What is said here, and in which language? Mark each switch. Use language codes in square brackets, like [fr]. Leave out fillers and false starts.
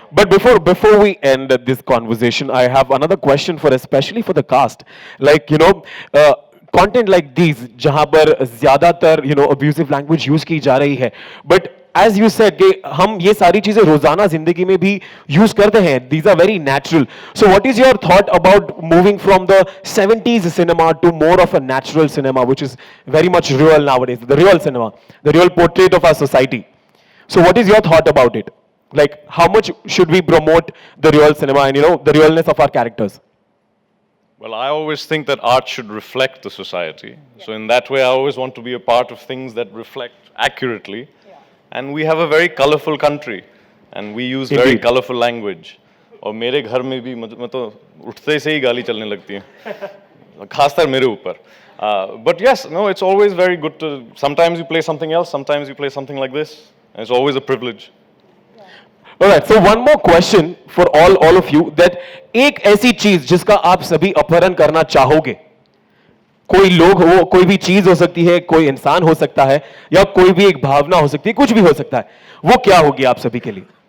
[en] But before we end this conversation, I have another question for especially for the cast. Like content like these, [hi] जहाँ पर ज़्यादातर abusive language use की जा रही है, [en] but as you said [hi] कि हम ये सारी चीजें रोजाना जिंदगी में भी यूज करते हैं, [en] these are very natural. So what is your thought about moving from the 70s cinema to more of a natural cinema, which is very much real nowadays, the real cinema, the real portrait of our society? So what is your thought about it? Like how much should we promote the real cinema and the realness of our characters? Well, I always think that art should reflect the society. So in that way, I always want to be a part of things that reflect accurately. And we have a very colorful country, and we use very colorful language. [hi] और मेरे घर में भी मैं तो उठते से ही गाली चलने लगती है, खासकर मेरे ऊपर. [en] But yes, no, it's always very good to. Sometimes you play something else, sometimes you play something like this, and it's always a privilege. All right. So one more question for all of you, [hi] that एक ऐसी चीज जिसका आप सभी अपहरण करना चाहोगे, कोई लोग हो, कोई भी चीज हो सकती है, कोई इंसान हो सकता है, या कोई भी एक भावना हो सकती है, कुछ भी हो सकता है, वो क्या होगी आप सभी के लिए?